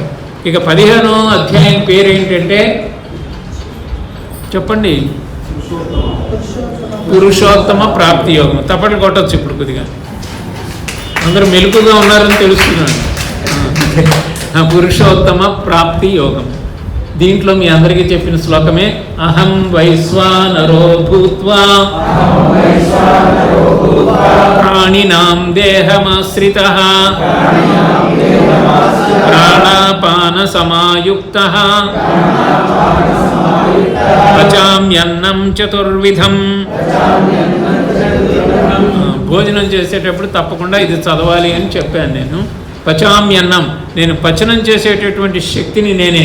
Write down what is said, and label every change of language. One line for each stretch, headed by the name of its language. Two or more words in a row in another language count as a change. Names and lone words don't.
Telugu: ఇక 15వ అధ్యాయం పేరేంటంటే చెప్పండి, పురుషోత్తమ ప్రాప్తి యోగం. తప్పట్లు కొట్టచ్చు ఇప్పుడు కొద్దిగా, అందరూ మెలుకుగా ఉన్నారని తెలుస్తున్నాను. పురుషోత్తమ ప్రాప్తి యోగం. దీంట్లో మీ అందరికీ చెప్పిన శ్లోకమే,
Sanskrit: అహం వైశ్వానరో భూత్వా ప్రాణినాం దేహమాశ్రితః ప్రాణాపాన సమాయుక్తః పచామ్యన్నం చతుర్విధం.
Telugu: భోజనం చేసేటప్పుడు తప్పకుండా ఇది చదవాలి అని చెప్పాను నేను. పచామ్యన్నం, నేను పచనం చేసేటటువంటి శక్తిని నేనే.